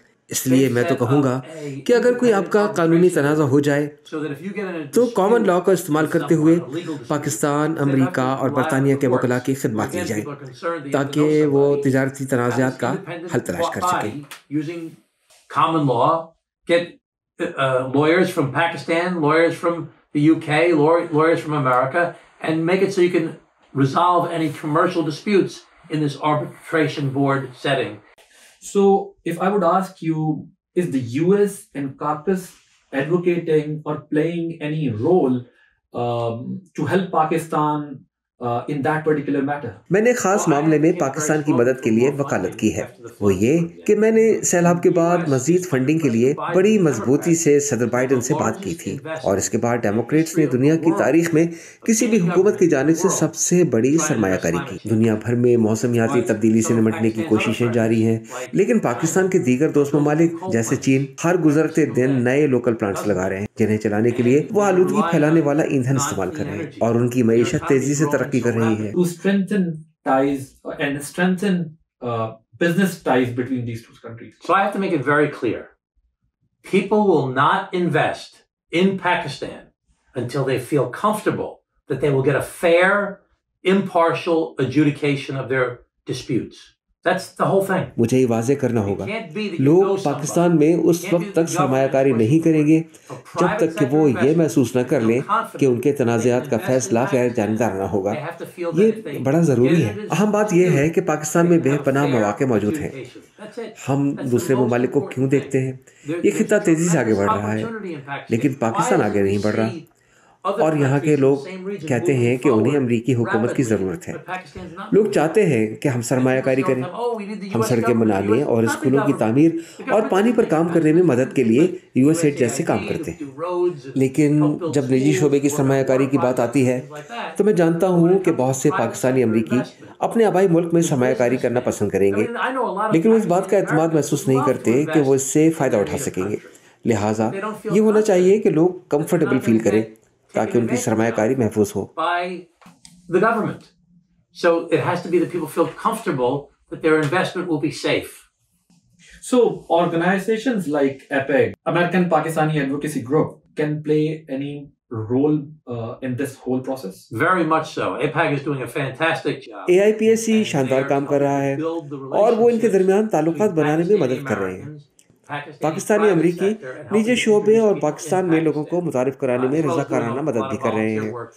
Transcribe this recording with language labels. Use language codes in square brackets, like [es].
[ur] اس لیے میں تو کہوں گا کہ اگر کوئی آپ کا قانونی تنازع ہو جائے تو کامن لاء کا استعمال کرتے ہوئے پاکستان، امریکہ اور برطانیہ کے وکلاء کی خدمات لی جائیں تاکہ وہ تجارتی تنازعات کا حل تلاش کر سکیں. [en] Common law, get lawyers from Pakistan, lawyers from the UK, lawyers from America, and make it so you can resolve any commercial disputes in this arbitration board setting. So, if I would ask you, is the US and caucus advocating or playing any role to help Pakistan in that particular matter? [ur] میں نے خاص معاملے میں پاکستان کی مدد کے لیے وکالت کی ہے. وہ یہ کہ میں نے سیلاب کے بعد مزید فنڈنگ کے لیے بڑی مضبوطی سے صدر بائیڈن سے بات کی تھی اور اس کے بعد ڈیموکریٹس نے دنیا کی تاریخ میں کسی بھی حکومت کی جانب سے سب سے بڑی سرمایہ کاری کی. دنیا بھر میں موسمیاتی تبدیلی سے نمٹنے کی کوششیں جاری ہیں، لیکن پاکستان کے دیگر دوست ممالک جیسے چین ہر گزرتے دن نئے لوکل پلانٹس لگا رہے ہیں جنہیں چلانے کے لیے وہ آلودگی پھیلانے والا ایندھن استعمال کر رہے ہیں اور ان کی معیشت تیزی سے ترقی کر رہی ہے. [en] To strengthen ties and strengthen business ties between these two countries. So I have to make it very clear. People will not invest in Pakistan until they feel comfortable that they will get a fair, impartial adjudication of their disputes. That's the whole thing. [ur] مجھے یہ واضح کرنا ہوگا لوگ پاکستان میں اس وقت تک سرمایہ کاری نہیں کریں گے جب تک کہ وہ یہ محسوس نہ کر لیں کہ ان کے تنازعات کا فیصلہ غیر جانبدارانہ ہوگا. یہ بڑا ضروری ہے. اہم بات یہ ہے کہ پاکستان میں بے پناہ مواقع موجود ہیں. ہم دوسرے ممالک کو کیوں دیکھتے ہیں؟ یہ خطہ تیزی سے آگے بڑھ رہا ہے لیکن پاکستان آگے نہیں بڑھ رہا اور یہاں کے لوگ کہتے ہیں کہ انہیں امریکی حکومت کی ضرورت ہے. لوگ چاہتے ہیں کہ ہم سرمایہ کاری کریں، ہم سڑکیں بنا لیں اور اسکولوں کی تعمیر اور پانی پر کام کرنے میں مدد کے لیے USAID جیسے کام کرتے ہیں. لیکن جب نجی شعبے کی سرمایہ کاری کی بات آتی ہے تو میں جانتا ہوں کہ بہت سے پاکستانی امریکی اپنے آبائی ملک میں سرمایہ کاری کرنا پسند کریں گے لیکن وہ اس بات کا اعتماد محسوس نہیں کرتے کہ وہ اس سے فائدہ اٹھا سکیں گے. لہٰذا یہ ہونا چاہیے کہ لوگ [en] comfortable feel [ur] کریں تاکہ ان کی سرمایہ کاری محفوظ ہو. [en] The government. So it has to be that people feel comfortable that their investment will be safe. So organizations like APEG, American Pakistani Advocacy Group, can play any role in this whole process? Very much so. APAG is doing a fantastic job. [ur] AIPAC شاندار کام کر رہا ہے اور وہ ان کے درمیان تعلقات بنانے میں مدد کر رہے ہیں. پاکستانی امریکی نجی شعبے اور پاکستان میں لوگوں کو متعارف کرانے میں رضاکارانہ مدد بھی کر رہے ہیں.